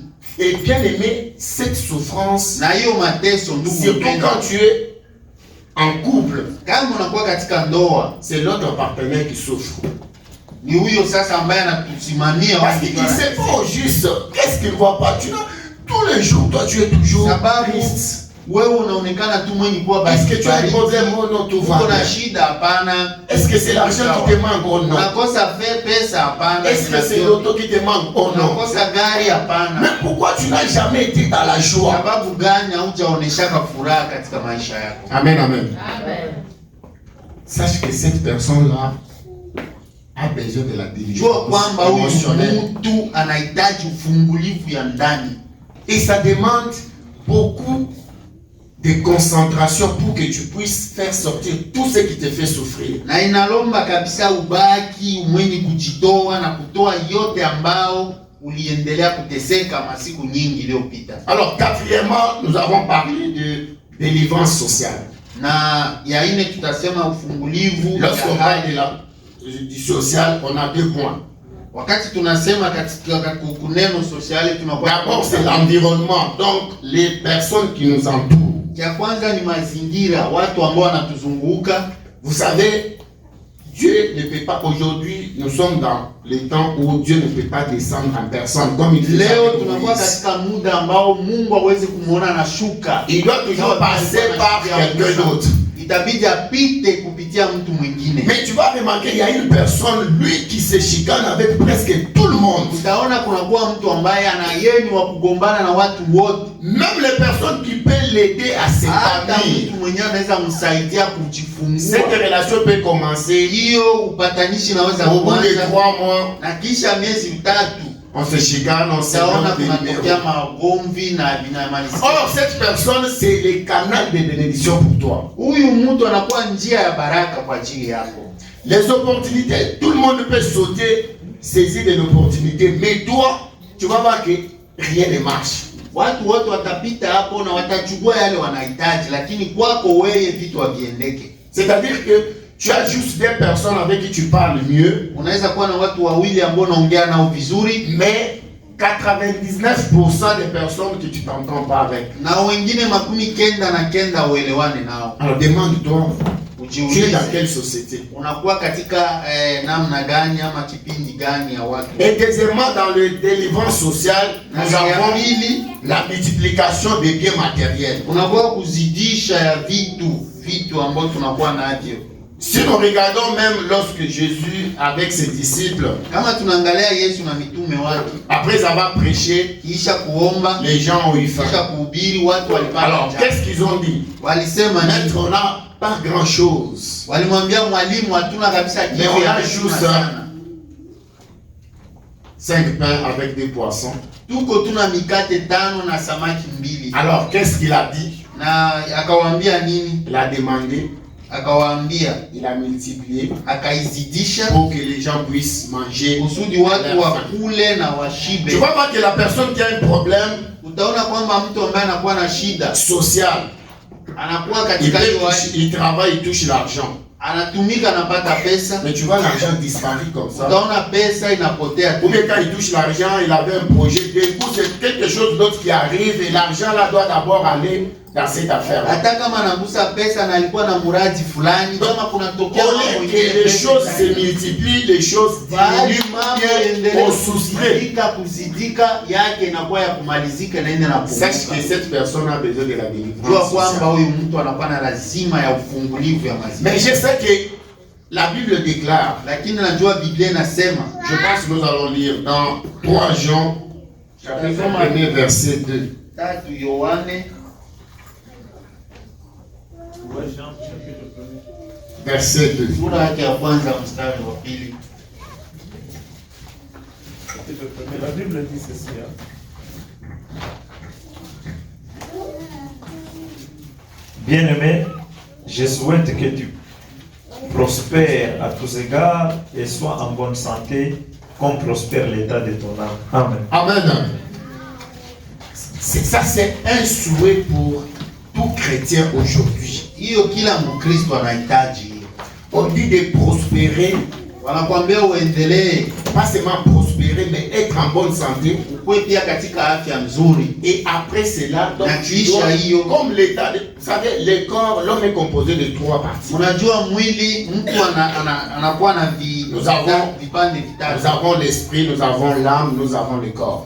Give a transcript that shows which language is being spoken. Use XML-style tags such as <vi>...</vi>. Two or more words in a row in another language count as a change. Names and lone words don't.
<fr>Et bien aimé, cette souffrance,</fr> <sw>Na hiyo mateso, ndugu</sw> <fr>surtout</fr> <sw>mpendwa,</sw> <fr>quand tu es en couple,</fr> <sw>kama unakuwa katika ndoa,</sw> <fr>c'est l'autre partenaire qui souffre.</fr> <sw>ni huyo sasa ambaye anatusimamia</sw> <fr>Parce</fr> <sw>watu</sw> <fr>qu'il ne sait pas au juste qu'est-ce qu'il ne voit pas. Tu vois, tous les jours, toi tu es toujours</fr> <sw>sababu</sw> <fr>triste.</fr> <sw>wewe unaonekana tu mwenye kuwa</sw> <fr>Est-ce que tu as un</fr> <sw>baridi.</sw> <fr>problème? Oh non, tout va</fr> <sw>Uko na</sw> <fr>bien.</fr> <sw>shida? Hapana.</sw> <fr>Est-ce que c'est l'argent qui te manque? Oh non.</fr> <sw>Unakosa pesa? Hapana.</sw> <fr>Est-ce que c'est l'auto qui te manque? Oh non.</fr> <sw>Unakosa gari? Hapana.</sw> <fr>Mais pourquoi tu n'as jamais été dans la joie?</fr> <sw>Sababu gani haujaoneshaka furaha katika maisha yako? Amen, amen.</sw> <fr>Sache que cette personne-là a besoin de la</fr> <sw>Jua</sw> <fr>délivrance</fr> <sw>kwamba huyu</sw> <fr>émotionnelle.</fr> <sw>mtu anahitaji ufungulivu ya ndani,</sw> <fr>Et ça demande beaucoup de concentration pour que tu puisses faire sortir tout ce qui te fait souffrir.</fr> <sw>na inalomba kabisa ubaki mwenye kujitoa na kutoa yote ambao uliendelea kuteseka masiku nyingi iliyopita.</sw> <fr>Alors, quatrièmement, nous avons parlé de délivrance sociale.</fr> <sw>Na ya ine tutasema ufungulivu</sw> <fr>Lorsqu'on</fr> <sw>ya</sw> <fr>parle</fr> <sw>hali.</sw> <fr>du social, on a 2 points.</fr> <sw>Wakati tunasema katika kuneno sosiali tunakuwa</sw> <fr>D'abord, c'est l'environnement, donc les personnes qui nous entourent.</fr> <sw>Ya kwanza ni mazingira, watu ambao wanatuzunguka.</sw> <fr>Vous savez, Dieu ne peut pas, aujourd'hui, nous sommes dans les temps où Dieu ne peut pas descendre en personne, comme il faisait</fr> <sw>Leo</sw> <fr>avec</fr> <sw>tunakuwa</sw> <fr>Moïse.</fr> <sw>katika muda ambao Mungu hawezi kumuona anashuka.</sw> <fr>Il doit toujours passer par quelqu'un d'autre.</fr> <sw>Itabidi apite kupitia mtu mwingine.</sw> <fr>Mais tu vas remarquer, il y a une personne, lui, qui se chicane avec presque tout le monde.</fr> <sw>Utaona kunakuwa mtu ambaye ana yeye ni wa kugombana na watu wote.</sw> <fr>Même les personnes qui peuvent l'aider à</fr> <sw>Hata</sw> <fr>s'établir.</fr> <sw>mtu mwenyewe anaweza msaidia kujifungua.</sw> <fr>Cette relation peut commencer</fr> <sw>Hiyo upatanishi naweza</sw> <fr>au bout de</fr> <sw>kuanza</sw> <fr>3 mois.</fr> <sw>na kisha miezi 3</sw> <fr>On se chicane, on se</fr> <sw>utaona</sw> <fr>donne des</fr> <sw>kunatokea</sw> <fr>numéros.</fr> <sw>magomvi na vinamalizika.</sw> <fr>Or, cette personne, c'est le canal de bénédiction pour toi.</fr> <sw>Huyu mtu anakuwa njia ya baraka kwa ajili yako.</sw> <fr>Les opportunités, tout le monde peut sauter, saisir de l'opportunité, mais toi, tu vas voir que rien ne marche.</fr> <sw>Watu wote watapita hapo na watachukua yale wanahitaji, lakini kwako wewe vitu haviendeke.</sw> <fr>C'est-à-dire que tu as juste des personnes avec qui tu parles mieux,</fr> <sw>Unaweza kuwa na watu wawili ambao unaongea nao vizuri,</sw> <fr>mais 99% des personnes que tu t'entends pas avec.</fr> <sw>na wengine 99 uelewane nao.</sw> <fr>Alors demande-toi, tu es</fr> <sw>Ujiulize,</sw> <fr>dans quelle société?</fr> <sw>unakuwa katika namna gani ama kipindi gani ya watu.</sw> <fr>Et deuxièmement, dans le délivrance sociale,</fr> <sw>Na</sw> <fr>nous</fr> <sw>ya</sw> <fr>avons</fr> <sw>pili,</sw> <fr>la multiplication des biens matériels.</fr> <sw>unakuwa kuzidisha ya vitu ambavyo tunakuwa navyo.</sw> <fr>Si nous regardons même lorsque Jésus, avec ses disciples,</fr> <sw>Kama tunaangalia Yesu na mitume wake,</sw> <fr>après avoir prêché,</fr> <sw>kisha kuomba,</sw> <fr>les gens ont eu</fr> <sw>kisha</sw> <fr>faim.</fr> <sw>kuhubiri, watu walipata</sw> <fr>Alors,</fr> <sw>njaa.</sw> <fr>qu'est-ce qu'ils ont dit?</fr> <sw>Walisema</sw> <fr>Maître,</fr> <sw>nini?</sw> <fr>on n'a pas grand-chose.</fr> <sw>Walimwambia mwalimu, hatuna kabisa</sw> <fr>Mais</fr> <sw>kitu</sw> <fr>on</fr> <sw>ya</sw> <fr>a</fr> <sw>kutosha</sw> <fr>juste</fr> <sw>sana.</sw> <fr>5 pains avec 2 poissons.</fr> <sw>Tuko tuna mikate 5 na samaki 2.</sw> <fr>Alors, qu'est-ce qu'il a dit?</fr> <sw>Na akawaambia nini?</sw> <fr>Il a demandé,</fr> <sw>Akawaambia,</sw> <fr>il a multiplié</fr> <sw>akaizidisha</sw> <fr>pour que les gens puissent manger.</fr> <sw>kusudi watu wakule na washibe.</sw> <fr>Tu vas voir que la personne qui a un problème</fr> <sw>Utaona kwamba mtu ambaye anakuwa na shida</sw> <fr>social,</fr> <sw>anakuwa</sw> <fr>il,</fr> <sw>katika hiyo</sw> <fr>il travaille, il touche l'argent.</fr> <sw>anatumika, anapata pesa,</sw> <fr>Mais tu vois l'argent disparaît comme ça.</fr> <sw>utaona pesa inapotea.</sw> <fr>Ou bien quand il touche l'argent, il avait un projet, d'un coup c'est quelque chose d'autre qui arrive et l'argent là doit d'abord aller dans cette affaire.</fr> <sw>Hata kama anagusa pesa na alikuwa na muradi fulani, kama kunatokea</sw> <fr>Au</fr> <sw>mambo</sw> <fr>lieu que</fr> <sw>ingine,</sw> <fr>les</fr> <sw>pesa</sw> <fr>choses se</fr> <sw>itaenda.</sw> <fr>multiplient, les choses</fr> <sw>Bali</sw> <fr>diminuent,</fr> <sw>mambo</sw> <fr>bien</fr> <sw>endelee</sw> <fr>au soustrait.</fr> <sw>kuzidika yake inakuwa ya kumalizika na ende na</sw> <fr>Sache que</fr> <sw>kupunguka.</sw> <fr>cette personne a besoin de la</fr> <sw>Jua</sw> <fr>délivrance</fr> <sw>kwamba</sw> <fr>sociale.</fr> <sw>huyu mtu anakuwa na lazima ya ufungulivu ya mazingira.</sw> <fr>Mais je sais que la Bible déclare,</fr> <sw>Lakini najua Biblia inasema,</sw> <fr>je pense que nous allons lire dans 3 Jean, chapitre 1, verset 2.</fr> <sw>3 Yohane</sw> <fr>Verset 2.</fr> <sw>sura yake ya kwanza mstari wa 2.</sw> <fr>La Bible dit ceci. Bien-aimé, je souhaite que tu prospères à tous égards et sois en bonne santé comme prospère l'état de ton âme. Amen. Amen. Ça, c'est un souhait pour tout chrétien aujourd'hui.</fr> <sw>Hiyo kila Mkristo anahitaji hiyo.</sw> <fr>On dit de prospérer,</fr> <sw>Wanakuambia uendelee,</sw> <fr>pas seulement prospérer, mais être en bonne santé.</fr> <sw>ukue pia katika afya nzuri.</sw> <fr>Et après cela, donc,</fr> <sw>Na</sw> <fr>tu</fr> <sw>kisha</sw> <fr>dois-</fr> <sw>hiyo,</sw> <fr>comme l'état, vous savez, le corps, l'homme est composé de 3 parties.</fr> <sw>unajua mwili mtu anakuwa na</sw> <fr>Nous avons-</fr> <sw>vipande</sw> <fr>Nous</fr> <sw>vitatu.</sw> <fr>avons l'esprit, nous avons l'âme, nous avons le corps.</fr>